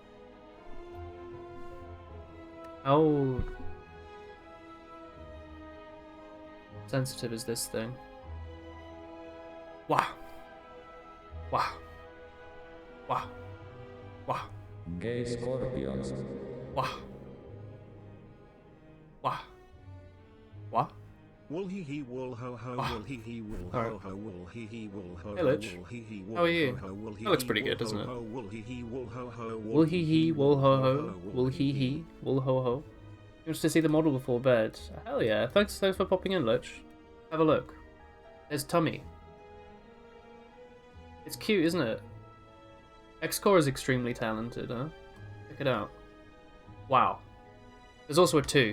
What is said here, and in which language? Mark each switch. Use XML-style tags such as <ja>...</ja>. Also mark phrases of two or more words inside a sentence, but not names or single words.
<en>How sensitive is this thing? Wow. Wow. Wow. Wow. Gay scorpions. Wow. Wow. What? Wool hee hee wool ho ho wool hee hee wool ho ho wool hee hee wool ho Hey, Lich. How are you? That looks pretty good, doesn't it? Wool hee hee wool ho ho Wool hee hee, wool ho ho, wool hee hee, wool ho ho. You want to see the model before bed? Hell yeah! Thanks for popping in, Lich. Have a look. There's Tummy. It's cute, isn't it? X-Core is extremely talented, huh? Check it out. Wow. There's also a 2.</en>